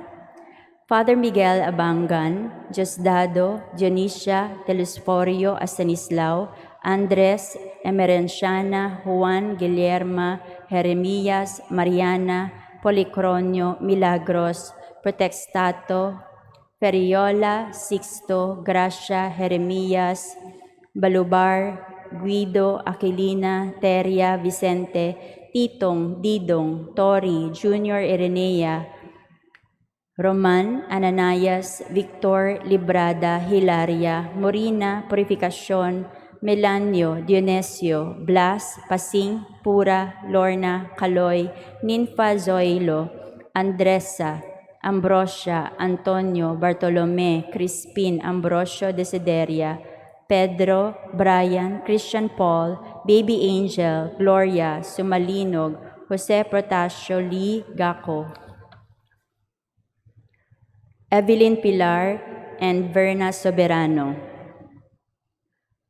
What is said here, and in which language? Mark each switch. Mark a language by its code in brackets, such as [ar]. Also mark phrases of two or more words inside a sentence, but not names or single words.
[en] Father Miguel Abangan, Diosdado, Dionisia, Telesforio, Astanislao, Andres, Emerenciana, Juan, Guillerma, Jeremias, Mariana, Policronio, Milagros, Protextato, Feriola, Sixto, Gracia, Jeremias, Balubar, Guido, Aquilina, Teria, Vicente, Titong, Didong, Tori, Junior Irenea, Roman, Ananias, Victor, Librada, Hilaria, Morina, Purificacion, Melanio, Dionesio, Blas, Pasing, Pura, Lorna, Caloy, Ninfa Zoilo, Andresa, Ambrosia, Antonio, Bartolome, Crispin, Ambrosio Desideria, Pedro, Brian, Christian Paul, Baby Angel, Gloria, Sumalinog, Jose Protasio, Lee, Gaco, Evelyn Pilar, and Verna Soberano.